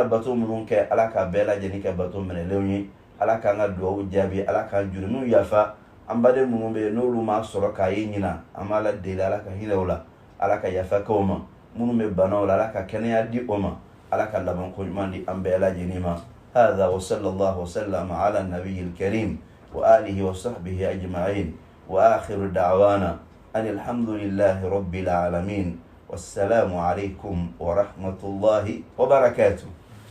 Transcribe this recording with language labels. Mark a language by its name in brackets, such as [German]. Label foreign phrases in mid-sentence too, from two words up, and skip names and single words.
[Bambara] bato minnu kɛ ala k'a bɛɛ lajɛlen kɛ bato minɛlenw ye ala k'an ka duwawu jaabi ala k'an jurumiw yafa an baden minnu bɛ yen n'olu ma sɔrɔ k'a ye ɲina an b'a la deli ala ka hinɛ o la ala ka yafa kɛ o ma minnu bɛ banaw la ala ka kɛnɛya di o ma ala ka laban ko ɲuman di an bɛɛ lajɛlen ma [Arabic] هذا وصلى الله وسلم على النبي الكريم وآله وصحبه أجمعين وآخر دعوانا أن الحمد لله رب العالمين والسلام عليكم ورحمة الله وبركاته.